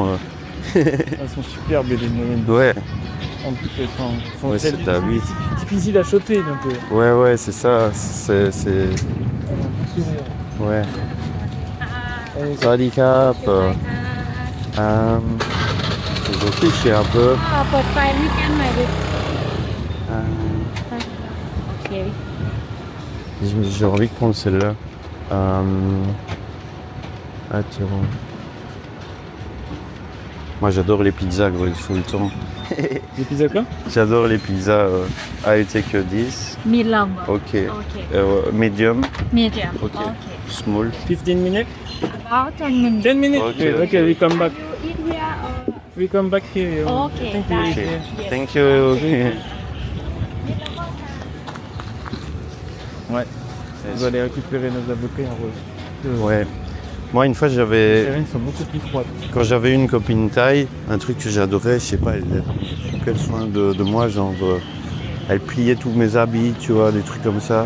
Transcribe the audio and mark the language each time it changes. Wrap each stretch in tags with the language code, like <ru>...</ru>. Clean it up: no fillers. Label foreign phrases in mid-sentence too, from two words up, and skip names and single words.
<fr>Elles sont superbes, les Vietnamiennes. Ouais. En plus, elles sont ouais, c'est difficiles à choper, donc. Ouais, c'est ça. C'est. Ouais.</fr> <th>สวัสดีครับ.</th> <fr>Je réfléchis un peu.</fr> <th>เปิดไฟให้แก้มหน่อยดิ โอเค</th> <fr>J'ai envie de prendre celle-là. Attirant. Moi j'adore les pizzas, gros, tout le temps. Les pizzas quoi? J'adore les pizzas.</fr> <en>I take 10.</en> <th>มีลองโอ</th> <en>Ok.</en> <th>เค</th> <en>Medium.</en> <th>มีเดียม</th> <en>Ok. Small. 15 minutes? about 10 minutes 10 minutes? Okay. Okay, we come back. you eat here or We come back here. okay Thank you. bye. Ok. Yes. Thank you.</en> <fr>Ouais. On va aller récupérer nos avocats en rose. Ouais. Moi, une fois, Les j'avais, sirènes sont beaucoup plus froides. quand j'avais une copine thaï, un truc que j'adorais, je sais pas, elle prenait soin de moi, genre, elle pliait tous mes habits, tu vois, des trucs comme ça.</fr>